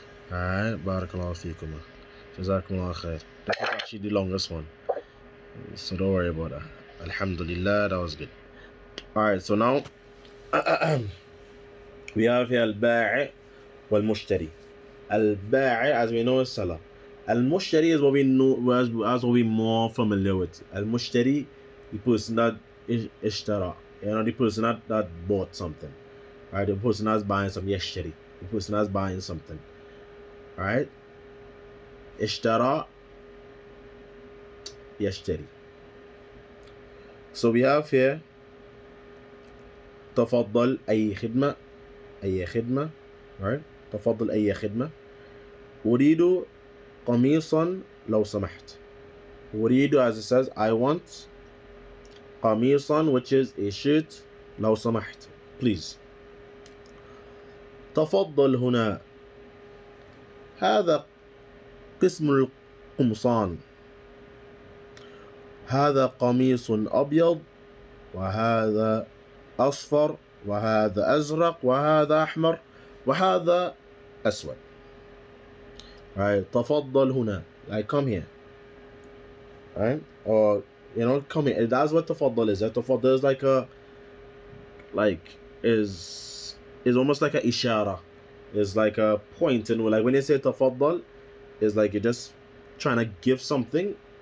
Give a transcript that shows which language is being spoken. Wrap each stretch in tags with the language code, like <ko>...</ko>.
<ar>Alright, بارك الله فيكما. جزاكم الله خير.</ar> <en>That was actually the longest one, so don't worry about that. Alhamdulillah, that was good. Alright, so now we have here</en> <ar>البائع والمشتري.</ar> <en>البائع, as we know, is seller. المشتري is what we know, as what we more familiar with. المشتري, the person that اشترى, the person that bought something. Alright, the person that's buying something. يشتري, the person that's buying something.</en> <ar>Alright, اشترى يشتري.</ar> <en>So we have here</en> <ar>تفضل أي خدمة. أي خدمة. Alright, تفضل أي خدمة. أريد قميصا لو سمحت.</ar> <en>أريد, as it says, I want قميصا, which is a shirt.</en> <ar>لو سمحت,</ar> <en>please.</en> <ar>تفضل هنا. هذا قسم القمصان. هذا قميص أبيض, وهذا أصفر, وهذا أزرق, وهذا أحمر, وهذا أسود.</ar> <en>Right,</en> <ar>تفضل هنا,</ar> <en>like come here. Right, or come here. That's what تفضل is. تفضل is is almost like a ishara. It's like a point, and like when you say تفضل, it's like you're just trying to give something.</en>